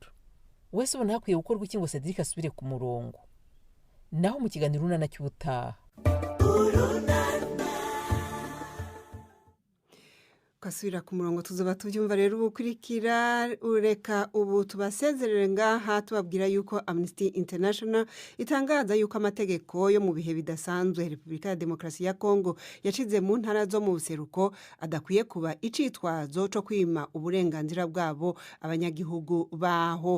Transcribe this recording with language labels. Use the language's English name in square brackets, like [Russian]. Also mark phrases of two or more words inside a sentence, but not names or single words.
[Kinyarwanda] wese ubona hakwiye gukorwa iki ngo Cedric asubire ku murongo? naho mu kiganiro urunana cy'ubutaha. Kasubira ku murongo tuzaba tubyumva rero ubukurikira. [Rundi] ureka ubu tubasezerere ngaha tubabwira yuko Amnesty International itangaza yuko amategeko yo mu bihe bidasanzwe Repubulika ya Demokarasi ya Kongo yacize mu ntara zo mu buseruko adakwiye kuba icitwazo cyo kwima uburenganzira bwabo abanyagihugu baho.